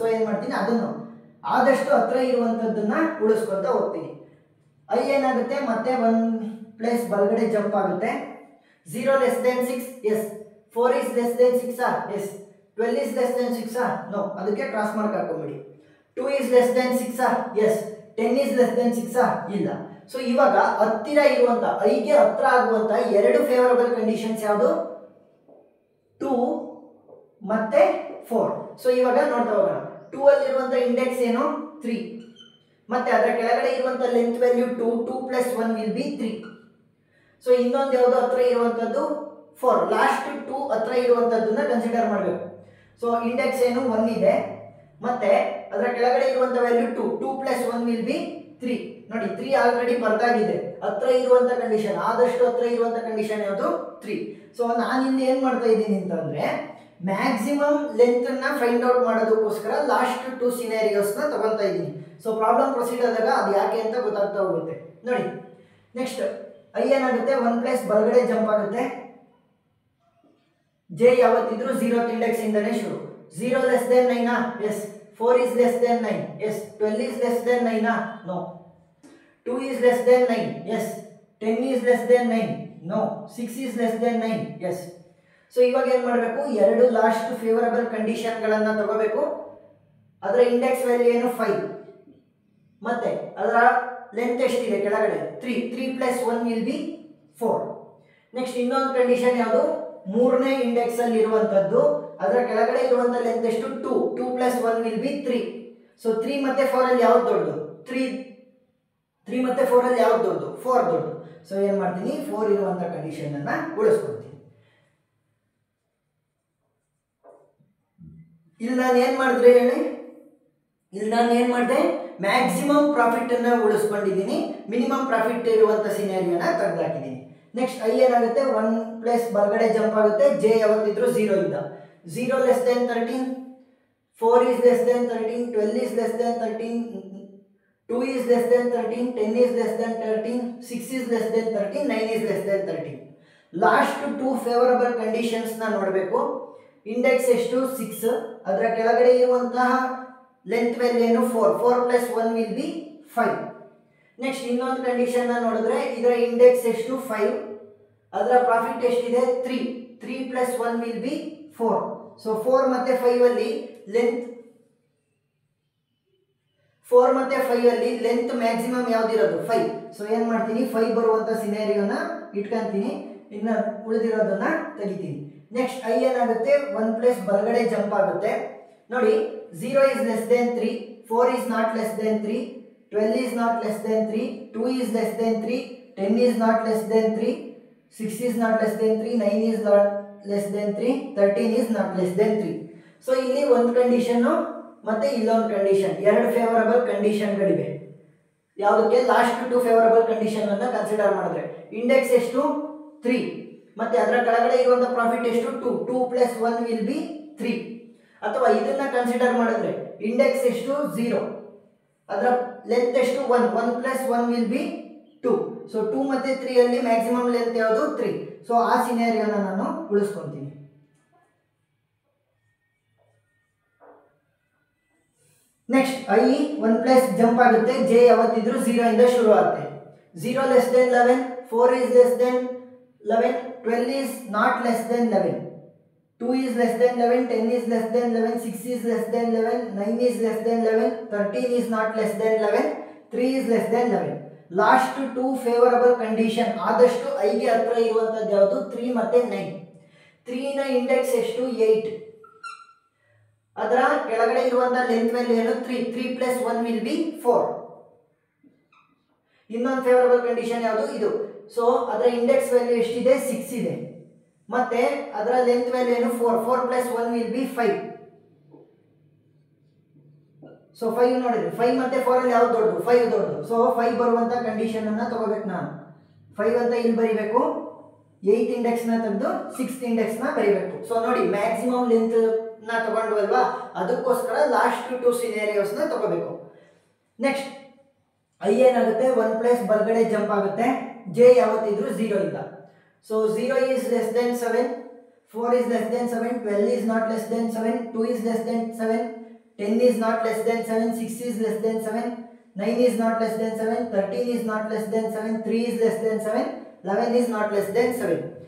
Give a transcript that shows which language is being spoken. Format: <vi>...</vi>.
<kn>So ಏನ್ ಮಾಡ್ತೀನಿ, ಅದನ್ನು ಆದಷ್ಟು ಹತ್ರ ಇರುವಂತದ್ದನ್ನ ಉಳಿಸ್ಕೊಂತ ಹೋಗ್ತೀನಿ. ಐ ಏನಾಗುತ್ತೆ, ಮತ್ತೆ 1 ಪ್ಲೇಸ್ ಬಲಗಡೆ ಜಂಪ್ ಆಗುತ್ತೆ.</kn> <en>0 less than 6 yes, 4 is less than 6 yes, 12 is less than 6 no,</en> <kn>ಅದಕ್ಕೆ cross mark ಹಾಕೊಂಬಿಡಿ.</kn> <en>2 is less than 6 yes, 10 is less than 6</en> <kn>ಇಲ್ಲ. ಸೊ ಇವಾಗ ಹತ್ತಿರ ಇರುವಂತ, ಐಗೆ ಹತ್ರ ಆಗುವಂತ 2 ಫೇವರಬಲ್ ಕಂಡೀಷನ್ಸ್ ಯಾವುದು, 2 ಮತ್ತೆ 4. ಸೊ ಇವಾಗ ನೋಡ್ತಾ ಹೋಗೋಣ. 2 ಅಲ್ಲಿ ಇರುವಂತ ಇಂಡೆಕ್ಸ್ ಏನು, 3, ಮತ್ತೆ ಅದರ ಕೆಳಗಡೆ ಇರುವಂತ length value</kn> <en>2 plus 1 will be 3.</en> <kn>So ಇನ್ನೊಂದು ಯಾವುದು ಹತ್ರ ಇರುವಂತದ್ದು 4, ಲಾಸ್ಟ್ 2 ಹತ್ರ ಇರುವಂತದ್ದನ್ನ ಕನ್ಸಿಡರ್ ಮಾಡಬೇಕು. ಸೊ ಇಂಡೆಕ್ಸ್ ಏನು 1 ಇದೆ, ಮತ್ತೆ ಅದರ ಕೆಳಗಡೆ ಇರುವಂತ ವ್ಯಾಲ್ಯೂ</kn> <en>2 plus 1 will be 3.</en> <kn>ನೋಡಿ 3 ಆಲ್ರೆಡಿ ಬರ್ತಾಗಿದೆ, ಹತ್ರ ಇರುವಂತ ಕಂಡೀಷನ್, ಆದಷ್ಟು ಹತ್ರ ಇರುವಂತ ಕಂಡೀಷನ್ ಯಾವುದು 3. ಸೊ ನಾನು ಇಲ್ಲಿ ಏನ್ ಮಾಡ್ತಾ ಇದ್ದೀನಿ ಅಂತಂದ್ರೆ ಮ್ಯಾಕ್ಸಿಮಮ್ ಲೆಂತ್ ಅನ್ನ ಫೈಂಡ್ ಔಟ್ ಮಾಡೋದಕ್ಕೋಸ್ಕರ ಲಾಸ್ಟ್ 2 ಸಿನಾರಿಯೋಸ್ ನ ತಗೊಂತಾ ಇದ್ದೀನಿ. ಸೊ ಪ್ರಾಬ್ಲಮ್ ಪ್ರೊಸೀಡ್ ಆದಾಗ ಅದು ಯಾಕೆ ಅಂತ ಗೊತ್ತಾಗ್ತಾ ಹೋಗುತ್ತೆ. ನೋಡಿ ನೆಕ್ಸ್ಟ್ ಐ ಏನಾಗುತ್ತೆ, 1 ಪ್ಲೇಸ್ ಬಲಗಡೆ ಜಂಪ್ ಆಗುತ್ತೆ. ಜೆ ಯಾವತ್ತಿದ್ರು 0th ಇಂಡೆಕ್ಸ್ ಇಂದನೇ ಶುರು.</kn> <en>0 less than 9 yes, 4 is less than 9 yes, 12 is less than 9 no, 2 is less than 9 yes, 10 is less than 9 no, 6 is less than 9 yes.</en> <kn>So ಇವಾಗ ಏನ್ ಮಾಡಬೇಕು, 2 last favourable condition ಗಳನ್ನ ತಗೋಬೇಕು. ಅದರ index value ಏನು 5, ಮತ್ತೆ ಅದರ ಲೆಂತ್ ಎಷ್ಟಿದೆ ಕೆಳಗಡೆ</kn> <en>3 plus 1 will be 4.</en> <kn>ನೆಕ್ಸ್ಟ್ ಇನ್ನೊಂದು ಕಂಡೀಷನ್ ಯಾವುದು, ಮೂರನೇ ಇಂಡೆಕ್ಸ್ ಅಲ್ಲಿ ಇರುವಂತದ್ದು, ಅದರ ಕೆಳಗಡೆ ಇರುವಂತ ಲೆಂತ್ ಎಷ್ಟು</kn> <en>2 plus 1 will be 3.</en> <kn>ಸೊ 3 ಮತ್ತೆ 4 ಅಲ್ಲಿ ಯಾವ್ದು ದೊಡ್ಡದು, 3 ಮತ್ತೆ 4 ಅಲ್ಲಿ ಯಾವ್ದು ದೊಡ್ಡದು, 4 ದೊಡ್ಡದು. ಸೊ ಏನ್ ಮಾಡ್ತೀನಿ, 4 ಇರುವಂತ ಕಂಡೀಷನ್ ಅನ್ನ ಉಳಿಸ್ಕೊಳ್ತೀನಿ. ಇಲ್ಲಿ ನಾನು ಏನ್ ಮಾಡಿದ್ರೆ ಹೇಳಿ, ಇಲ್ಲಿ ನಾನು ಏನ್ ಮಾಡಿದೆ, ಮ್ಯಾಕ್ಸಿಮಮ್ ಪ್ರಾಫಿಟ್ ಅನ್ನ ಉಳಿಸ್ಕೊಂಡಿದ್ದೀನಿ, ಮಿನಿಮಮ್ ಪ್ರಾಫಿಟ್ ಇರುವಂತ ಸಿನಾರಿಯೋನ ತೆಗೆದಾಕಿದ್ದೀನಿ. ನೆಕ್ಸ್ಟ್ ಐ ಏನಾಗುತ್ತೆ, 1 ಪ್ಲೇಸ್ ಬಲಗಡೆ ಜಂಪ್ ಆಗುತ್ತೆ. ಜೆ ಯಾವತ್ತಿದ್ರು 0 ಇಂದ,</kn> <en>0 less than 13, 4 is less than 13, 12 is less than 13, 2 is less than 13, 10 is less than 13, 6 is less than 13, 9 is less than 13.</en> <kn>Last 2 favourable conditions ನ ನೋಡಬೇಕು. Index ಎಷ್ಟು 6, ಅದರ ಕೆಳಗಡೆ ಇರುವಂತಹ ಲೆಂತ್ ವ್ಯಾಲ್ಯೂ ಏನು</kn> <en>4 plus 1 will be 5.</en> <kn>ನೆಕ್ಸ್ಟ್ ಇನ್ನೊಂದು condition ನೋಡಿದ್ರೆ ಇದರ ಇಂಡೆಕ್ಸ್ ಎಷ್ಟು 5, ಅದರ ಪ್ರಾಫಿಟ್ ಎಷ್ಟಿದೆ</kn> <en>3 plus 1 will be 4.</en> <kn>ಸೊ 4 ಮತ್ತೆ 5 ಅಲ್ಲಿ ಲೆಂತ್, 4 ಮತ್ತೆ 5 ಅಲ್ಲಿ ಲೆಂತ್ ಮ್ಯಾಕ್ಸಿಮಮ್ ಯಾವ್ದಿರೋದು 5. ಸೊ ಏನ್ ಮಾಡ್ತೀನಿ, 5 ಬರುವಂತ ಸಿನಾರಿಯೋನ ಇಟ್ಕೊಂತೀನಿ, ಇನ್ನು ಉಳಿದಿರೋದನ್ನ ತೆಗಿತೀನಿ. ನೆಕ್ಸ್ಟ್ ಐ ಏನಾಗುತ್ತೆ, 1 ಪ್ಲೇಸ್ ಬಲಗಡೆ ಜಂಪ್ ಆಗುತ್ತೆ. ನೋಡಿ</kn> <en>0 is less than 3, 4 is not less than 3, 12 is not less than 3, 2 is less than 3, 10 is not less than 3, 6 is not less than 3, 9 is not less than 3, 13 is not less than 3.</en> <kn>So ಇಲ್ಲಿ ಒಂದು condition ಮತ್ತೆ ಇಲ್ಲೊಂದು condition, 2 favourable ಕಂಡೀಷನ್ಗಳಿವೆ. ಯಾವುದಕ್ಕೆ, last 2 favourable condition ಅನ್ನ consider ಮಾಡಿದ್ರೆ index ಎಷ್ಟು 3, ಮತ್ತೆ ಅದರ ಕೆಳಗಡೆ ಇರುವಂತ ಪ್ರಾಫಿಟ್ ಎಷ್ಟು</kn> <en>2 plus 1 will be 3.</en> <kn>ಅಥವಾ ಇದನ್ನ ಕನ್ಸಿಡರ್ ಮಾಡಿದ್ರೆ ಇಂಡೆಕ್ಸ್ ಎಷ್ಟು 0, ಅದರ ಲೆಂತ್ ಎಷ್ಟು</kn> <en>1 plus 1 will be 2.</en> <kn>ಸೊ 2 ಮತ್ತೆ 3 ಅಲ್ಲಿ ಮ್ಯಾಕ್ಸಿಮಮ್ ಲೆಂತ್ ಯಾವುದು 3. ಸೊ ಆ ಸಿನಾರಿಯೋನ ನಾನು ಉಳಿಸ್ಕೊಂತೀನಿ. ನೆಕ್ಸ್ಟ್ ಐ 1 ಪ್ಲಸ್ ಜಂಪ್ ಆಗುತ್ತೆ. ಜೆ ಯಾವತ್ತಿದ್ರು 0 ಇಂದ ಶುರು ಆಗುತ್ತೆ.</kn> <en>0 less than 11, 4 is less than 11, 12 is not less than 11, 2 is less than 11, 10 is less than 11, 6 is less than 11, 9 is less than 11, 13 is not less than 11, 3 is less than 11.</en> <kn>Last 2 favourable condition ಆದಷ್ಟು ಐಗೆ ಹತ್ರ ಇರುವಂತದ್ದು ಯಾವುದು 3 ಮತ್ತೆ 9. 3 ನ index ಎಷ್ಟು 8. ಅದರ ಕೆಳಗಡೆ ಇರುವಂತ ಲೆಂತ್ ವ್ಯಾಲ್ಯೂ ಏನು 3.</kn> <en>3 plus 1 will be 4.</en> <kn>ಇನ್ನೊಂದು ಫೇವರಬಲ್ ಕಂಡೀಷನ್ ಯಾವುದು ಇದು. ಸೊ ಅದರ ಇಂಡೆಕ್ಸ್ ವ್ಯಾಲ್ಯೂ ಎಷ್ಟಿದೆ 6 ಇದೆ. ಮತ್ತೆ ಅದರ ಲೆಂತ್ ವ್ಯಾಲ್ಯೂ ಏನು 4.</kn> <en>4 plus 1 will be 5.</en> <kn>ಸೊ 5 ನೋಡಿದ್ರಿ 5 ಮತ್ತೆ 4 ಅಲ್ಲಿ ಯಾವ್ದು ದೊಡ್ಡದು 5 ದೊಡ್ಡದು. ಸೊ 5 ಬರುವಂತ ಕಂಡೀಷನ್ ಅನ್ನ ತಗೋಬೇಕು ನಾನು. 5 ಅಂತ ಇಲ್ಲಿ ಬರೀಬೇಕು, 8 ಇಂಡೆಕ್ಸ್ ನ ತೆಗೆದು 6 ಇಂಡೆಕ್ಸ್ ನ ಬರೀಬೇಕು. ಸೊ ನೋಡಿ ಮ್ಯಾಕ್ಸಿಮಮ್ ಲೆಂತ್ ನ ತಗೊಂಡ್ವಲ್ವಾ, ಅದಕ್ಕೋಸ್ಕರ ಲಾಸ್ಟ್ 2 ಸಿನಾರಿಯೋಸ್ ನ ತಗೋಬೇಕು. ನೆಕ್ಸ್ಟ್ ಐ ಏನಾಗುತ್ತೆ 1 ಪ್ಲಸ್ ಬಲಗಡೆ ಜಂಪ್ ಆಗುತ್ತೆ, ಜೆ ಯಾವತ್ತಿದ್ರು 0 ಇಂದ.</kn> <en>So 0 is less than 7, 4 is less than 7, 12 is not less than 7, 2 is less than 7, 10 is not less than 7, 6 is less than 7, 9 is not less than 7, 13 is not less than 7, 3 is less than 7, 11 is not less than 7.</en>